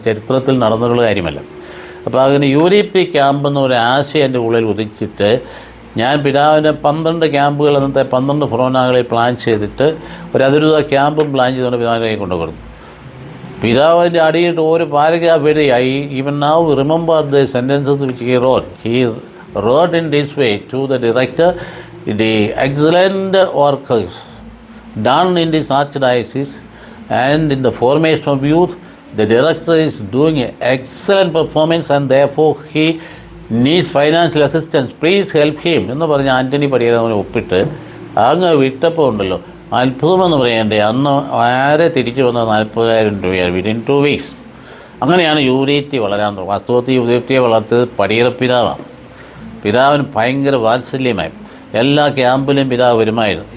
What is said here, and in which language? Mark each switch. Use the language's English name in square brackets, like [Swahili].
[Malayalam] അത് ചരിത്രത്തിൽ നടന്നിട്ടുള്ള കാര്യമല്ല. അപ്പോൾ അതിന് UDP ക്യാമ്പ് എന്നൊരു ആശയം എൻ്റെ ഉള്ളിൽ ഉദിച്ചിട്ട് ഞാൻ പിതാവിൻ്റെ 12 ക്യാമ്പുകൾ അന്നത്തെ 12 ഫൊറോനകളിൽ പ്ലാൻ ചെയ്തിട്ട് ഒരു അതിരൂപ ക്യാമ്പും പ്ലാൻ ചെയ്തുകൊണ്ട് പിതാവിൻ്റെ കൈ കൊണ്ടുകൊടുത്തു. പിതാവിൻ്റെ അടിയിട്ട് ഒരു പാരഗ്രാഫ് എഴുതി. [English] I even now remember the sentences which he wrote in this way to the director, the excellent work done in this archdiocese and in the formation of youth. The director is doing an excellent performance and therefore he needs financial assistance. Please help him [Malayalam] എന്ന് പറഞ്ഞ് ആൻ്റണി പടിയേരവനെ ഒപ്പിട്ട് അങ്ങ് വിട്ടപ്പോൾ ഉണ്ടല്ലോ, അത്ഭുതമെന്ന് പറയണ്ടേ. അന്ന് ആരെ തിരിച്ചു വന്നത് 40,000 രൂപയാണ് [English] Within 2 weeks. [Malayalam] അങ്ങനെയാണ് യൂരിറ്റി വളരാൻ തുടങ്ങും. വാസ്തവത്തിൽ യൂരിറ്റിയെ വളർത്തിയത് പടിയേറപ്പിതാവാണ്. പിതാവിന് ഭയങ്കര വാത്സല്യമായി. എല്ലാ ക്യാമ്പിലും പിതാവ് വരുമായിരുന്നു.